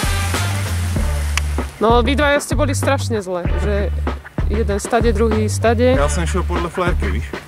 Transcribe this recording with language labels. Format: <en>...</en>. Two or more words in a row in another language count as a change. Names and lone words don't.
<sk>No, vy dvaja ste boli strašne zle, že jeden stade, druhý stade.</sk> <cs>Já jsem šel podle flérky, víš?</cs>